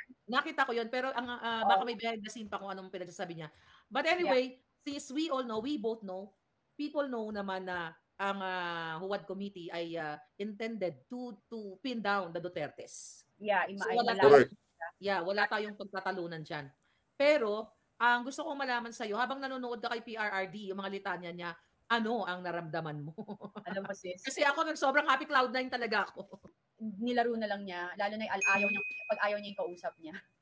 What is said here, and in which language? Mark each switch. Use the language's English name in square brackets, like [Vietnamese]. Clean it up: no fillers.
[Filipino] Nakita ko 'yon, pero ang baka may [English] behind the scene [Filipino] pa kung anong pinagsasabi niya. [English] But anyway, since we both know, people know [Filipino] naman na ang Huwad Committee ay [English] intended to pin down the Dutertes. Yeah, [Filipino] wala tayong pagtatalunan diyan. Pero ang gusto kong malaman sa iyo, habang nanonood ka kay PRRD, yung mga litanya niya, ano ang naramdaman mo? Alam mo sis. Kasi ako sobrang happy cloud9 talaga ako. Nilaro na lang niya, lalo na pag ayaw niya yung kausap niya.